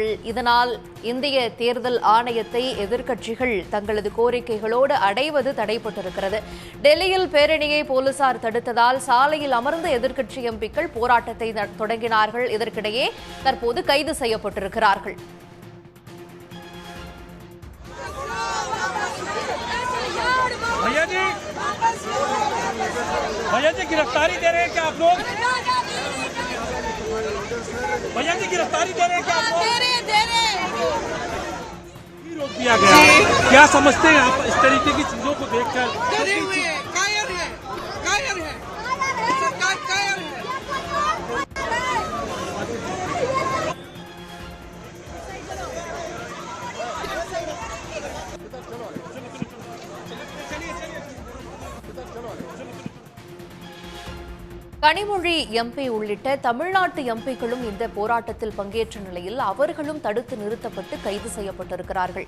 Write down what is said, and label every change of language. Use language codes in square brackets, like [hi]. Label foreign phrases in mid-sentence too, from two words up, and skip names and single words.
[ta] இதனால் இந்திய தேர்தல் ஆணையத்தை எதிர்க்கட்சிகள் தங்களது கோரிக்கைகளோடு அடைவது தடைப்பட்டிருக்கிறது. டெல்லியில் பேரணியை போலீசார் தடுத்ததால் சாலையில் அமர்ந்த எதிர்க்கட்சி எம்பிக்கள் போராட்டத்தை தொடங்கினார்கள். இதற்கிடையே தற்போது கைது செய்யப்பட்டிருக்கிறார்கள். [hi] भैया जी गिरफ्तारी दे रहे हैं क्या आप लोग? रोक दिया गया है। क्या समझते हैं आप इस तरीके की चीजों को देखकर? डरे हुए हैं, कायर है, सरकार कायर है। [ta] கனிமொழி எம்பி உள்ளிட்ட தமிழ்நாட்டு எம்பிக்களும் இந்த போராட்டத்தில் பங்கேற்ற நிலையில் அவர்களும் தடுத்து நிறுத்தப்பட்டு கைது செய்யப்பட்டிருக்கிறார்கள்.